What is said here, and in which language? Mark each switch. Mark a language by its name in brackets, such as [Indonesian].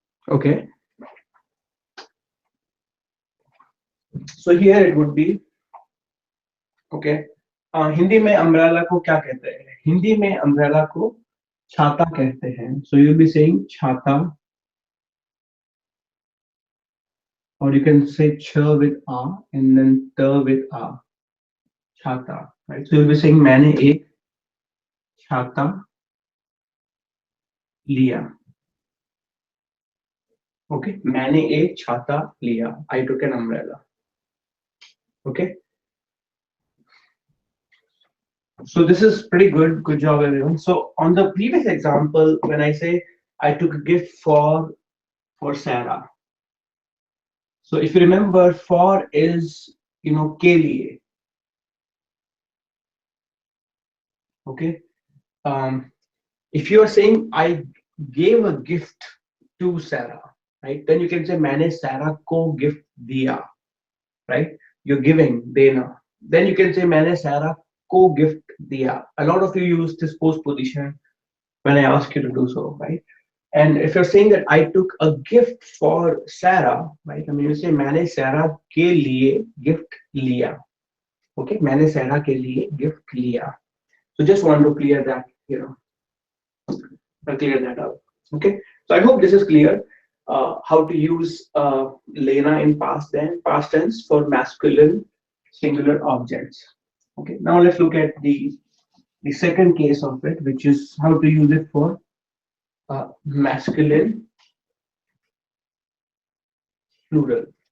[English] Okay, so here it would be, okay, [Hindi] Hindi में umbrella को क्या कहते हैं? हिंदी में अम्ब्रेला को छाता कहते हैं. [English] So you'll be saying chhata, or you can say ch with a and then t with a, chhata, right? So you'll be saying [Hindi] मैंने एक छाता लिया. Okay, मैंने एक छाता लिया. [English] I took an umbrella. Okay, so this is pretty good. Good job, everyone. So on the previous example, when I say I took a gift for Sarah. So if you remember, for is के लिए. Okay. If you are saying I gave a gift to Sarah, right? Then you can say [Hindi] मैंने Sarah को gift दिया, [English] right? You're giving, देना. Then you can say [Hindi] मैंने Sarah को gift दिया. [English] A lot of you use this postposition when I ask you to do so, right? And if you're saying that I took a gift for Sarah, right? I mean, you say [Hindi] मैंने Sarah के लिए gift लिया. Okay, मैंने Sarah के लिए gift लिया. [English] So just want to clear that, clear that out. Okay, so I hope this is clear. How to use Lena in past tense for masculine singular objects. Okay, now let's look at the second case of it, which is how to use it for masculine plural.